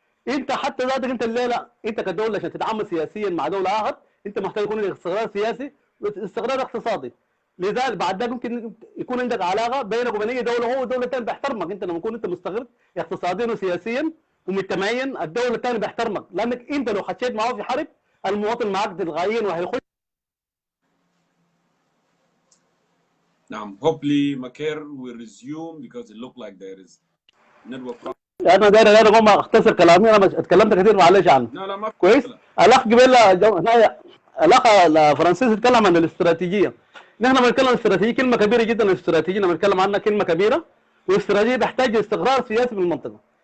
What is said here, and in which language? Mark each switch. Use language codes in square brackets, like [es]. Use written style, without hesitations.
[ar] انت حتى ذاتك انت الليله انت كدوله عشان تتعامل سياسيا مع دوله اخر انت محتاج يكون عندك استقرار سياسي واستقرار اقتصادي. لذلك بعد ذلك ممكن يكون عندك علاقه بينك وبين اي دوله، هو دوله ثانيه بيحترمك. انت لما تكون انت مستقر اقتصاديا وسياسيا ومجتمعيا الدوله الثانيه بيحترمك، لانك انت لو خشيت معاه في حرب المواطن معك تلقائيا وهيخش. نعم. [en] hopefully Maker will resume because it looked like there is network problem. [ar] انا داير اقوم اختصر كلامي، انا اتكلمت كثير معلش عنه. لا ما كويس. الاخ قبل الاخ فرانسيس اتكلم عن الاستراتيجيه. نحن بنتكلم عن الاستراتيجيه كلمه كبيره جدا. الاستراتيجيه لما بنتكلم عنها كلمه كبيره، والاستراتيجيه تحتاج استقرار سياسي في المنطقه.